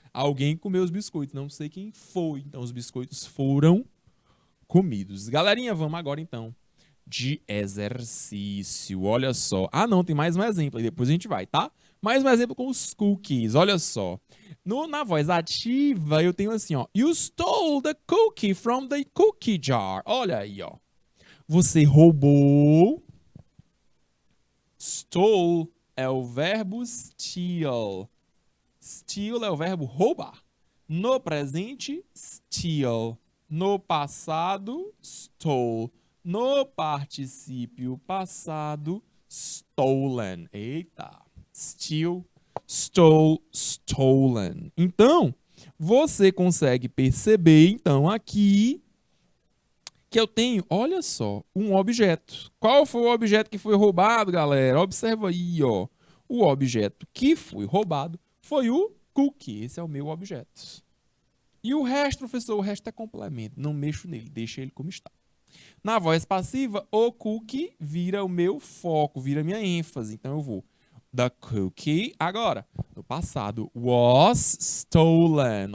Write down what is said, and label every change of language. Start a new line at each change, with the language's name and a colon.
Portuguese: Alguém comeu os biscoitos, não sei quem foi. Então, os biscoitos foram comidos. Galerinha, vamos agora, então, de exercício. Olha só. Ah, não, tem mais um exemplo. E depois a gente vai, tá? Mais um exemplo com os cookies. Olha só. Na voz ativa, eu tenho assim, ó.
English: You stole the cookie from the cookie jar.
Portuguese: Olha aí, ó. Você roubou. Stole é o verbo steal. Steal é o verbo roubar. No presente, steal. No passado, stole. No particípio passado, stolen. Eita.
English: Steal, stole, stolen.
Portuguese: Então, você consegue perceber, então, aqui que eu tenho, olha só, um objeto. Qual foi o objeto que foi roubado, galera? Observa aí, ó. O objeto que foi roubado foi o cookie. Esse é o meu objeto. E o resto, professor, o resto é complemento. Não mexo nele, deixa ele como está. Na voz passiva, o cookie vira o meu foco, vira a minha ênfase. Então eu vou.
English: The cookie,
Portuguese: agora, no passado,
English: was stolen.